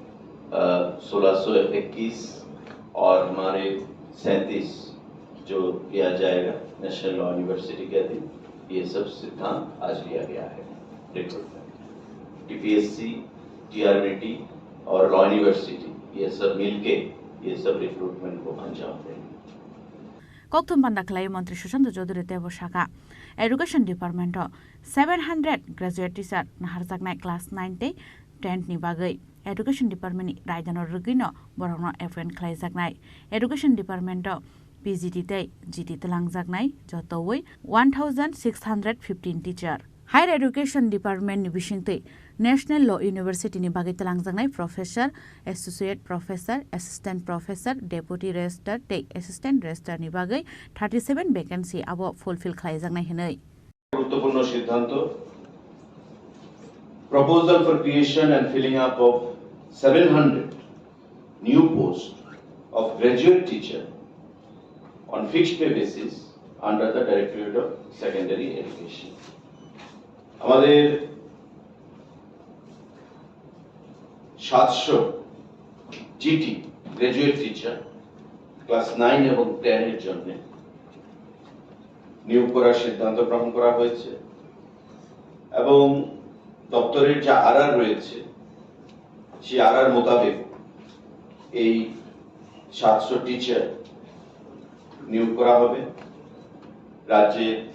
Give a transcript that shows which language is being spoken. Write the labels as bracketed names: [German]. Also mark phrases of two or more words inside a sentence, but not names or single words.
[Hindi] 1621 और हमारे 37 जो किया जाएगा नेशनल लॉ यूनिवर्सिटी के अधीन ये सब सिद्धांत आज लिया गया है रिक्रूटमेंट टीपीएससी टीआरबीटी और लॉ यूनिवर्सिटी ये सब मिलके ये सब रिक्रूटमेंट को अंजाम देंगे [Kok Borok] kokthum panda khlai Mantri Sushant Chaudhary tebo shaka [English] Education Department 700 graduate teacher [Kok Borok] naharjaknai class 9 te 10 ni bagai [English] Education Department [Kok Borok] ni raidanor rugino borongno appoint khlaijaknai [English] Education Department PGT [Kok Borok] te GT tlangjak jotoi [English] 1615 teacher Higher Education Department [Kok Borok] ni bisingtei National Law University ni bagai tlangjak [English] professor associate professor assistant professor deputy registrar [Kok Borok] te [English] assistant registrar [Kok Borok] ni bagai 37 vacancy abo fulfill khlaijaknai henai [Bangla] গুরুত্বপূর্ণ সিদ্ধান্ত [English] proposal for creation and filling up of 700 new posts of graduate teacher on fixed pay basis under the Directorate of Secondary Education. [Bangla] हमारे 700 [English] GT graduate teacher class 9 [Bangla] এবং 10 এর জন্য নিয়োগ করার সিদ্ধান্ত গ্রহণ করা হয়েছে এবং দপ্তরের যে আরআর রয়েছে সেই আরআর মোতাবেক এই 700 টিচার নিয়োগ করা হবে রাজ্যে